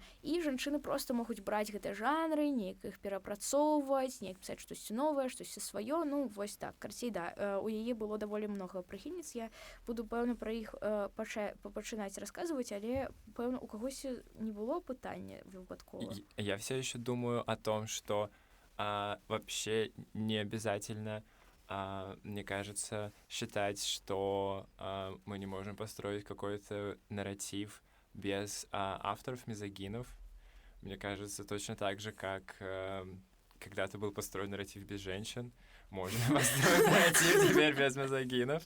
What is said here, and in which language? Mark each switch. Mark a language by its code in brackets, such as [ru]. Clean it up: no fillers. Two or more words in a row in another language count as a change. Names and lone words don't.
[be] І жанчыны проста могуць браць гэтыя жанры, неяк іх перапрацоўваць, неяк пісаць штосьці новае, штосьці сваё, вось так, карцей, у яе было даволі многа прыхільніц, я буду, пэўна, пра іх пачынаць расказваць, але, пэўна, у кагосьці не было пытання выпадково. [ru] Я все еще думаю о том, что вообще не обязательно, мне кажется, считать, что мы не можем построить какой-то нарратив без авторов-мизогинов. Мне кажется, точно так же, как когда-то был построен нарратив без женщин, можно построить нарратив теперь без мизогинов.